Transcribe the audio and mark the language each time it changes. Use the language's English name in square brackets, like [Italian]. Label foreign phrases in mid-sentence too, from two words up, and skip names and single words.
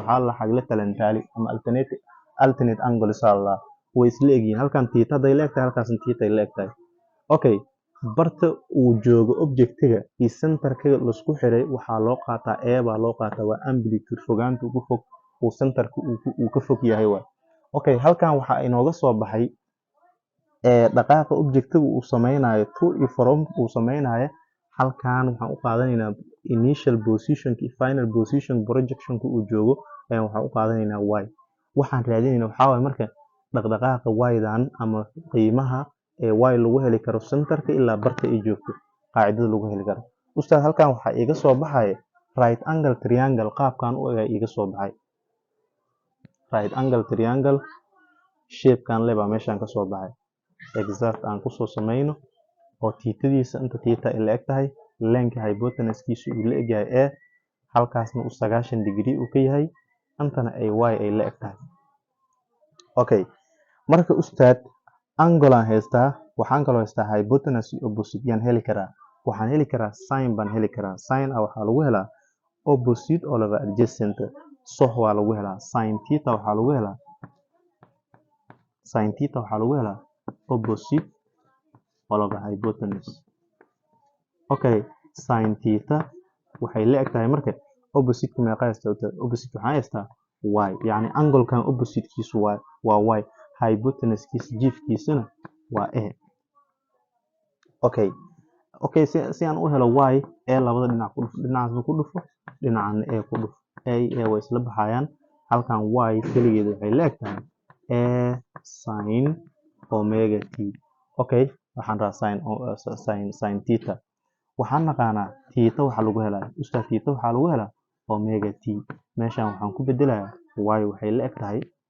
[Somali] waxa la xagla talantaali ama [English] alternate angles [Somali] la way isla egyihiin halkan theta day la egtahay halkaas theta ay la egtahay okay barta uu joogo objectiga iyo centerka la isku xiray waxa loo qaataa a baa loo qaataa waa amplitude fogaanta ugu fog uu centerka uu ka fog yahay waa okay halkan waxa inooga soo baxay dhaqaaqa objectiga uu sameynayo [English] to and from [Somali] uu sameynayo halkan waxaan u qaadanaynaa [English] initial position [Somali] iyo [English] final position projection [Somali] uu joogo waxaan u qaadanaynaa y waxaan raadinaynaa waxa way marka dhaqdhaqaaqa y-dan ama qiimaha y lagu heli karo centerka ilaa barta ay joogto qaacidada lagu heli karo ustaad halkan waxa iga soo baxay [English] right angle triangle [Somali] qaabkan u ega iga soo baxay [English] right angle triangle shape [Somali] kan leba meeshan ka soo baxay exact aan ku soo sameyno oo theta-diisa inta theta ay la eg tahay length hypotenuse-kiisu uu la eg yahay halkaasna uu 90 degree uu ka yahay intana ay y ay la eg tahay okay marka ustaad angle aan haystaa waxaan kaloo haystaa hypotenuse iyo opposite yaan heli karaa waxaan heli karaa sin baan heli karaa sin waxa lagu helaa [English] opposite over adjacent soh [Somali] waa lagu helaa sin theta waxa lagu helaa [English] opposite over hypotenuse [Somali] okay sin theta waxay la eg tahay marka opposite ka meeqa haystaa opposite waxaan haystaa y yani angle kan opposite kiisu waa y hypotenuse kiisa jiifkiisuna waa a okay si aan u helo y labada dhinac ku dhufo dhinacaasna ku dhufo dhinacana a ku dhufo a way isla baxayaan halkan y kaligeeda waxay la eg tahay a sin omega t okay waxaan rabaa sin theta waxaan naqaanaa theta waxa lagu helaa ustaad theta waxa lagu helaa omega t meeshan waxaan ku bedelayaa y waxay la eg tahay